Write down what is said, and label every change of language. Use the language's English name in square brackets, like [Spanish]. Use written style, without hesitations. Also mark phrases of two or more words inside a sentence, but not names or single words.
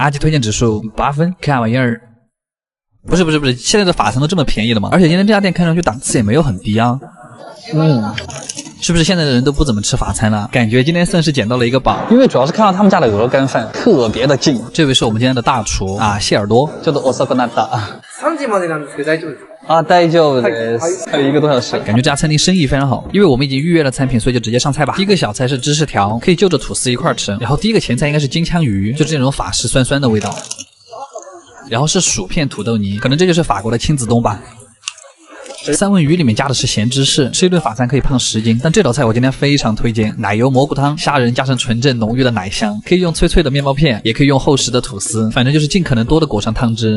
[Chinese] 阿基推荐指数8分，看玩意儿。不是，现在的法餐都这么便宜了吗？而且今天这家店看上去档次也没有很低啊。是不是现在的人都不怎么吃法餐了？感觉今天算是捡到了一个宝，因为主要是看到他们家的鹅肝饭特别的近。这位是我们今天的大厨啊，谢耳朵， [Japanese] 叫做遅くなった。 3時までなんですけど大丈夫ですか？大丈夫です。 [Chinese] 还有1个多小时。感觉这家餐厅生意非常好，因为我们已经预约了餐品，所以就直接上菜吧。第一个小菜是芝士条，可以就着吐司一块吃。然后第一个前菜应该是金枪鱼，就是那种法式酸酸的味道。然后是薯片土豆泥，可能这就是法国的亲子冬吧。三文鱼里面加的是咸芝士，吃一顿法餐可以胖10斤。但这道菜我今天非常推荐，奶油蘑菇汤，虾仁加上纯正浓郁的奶香，可以用脆脆的面包片，也可以用厚实的吐司，反正就是尽可能多的裹上汤汁。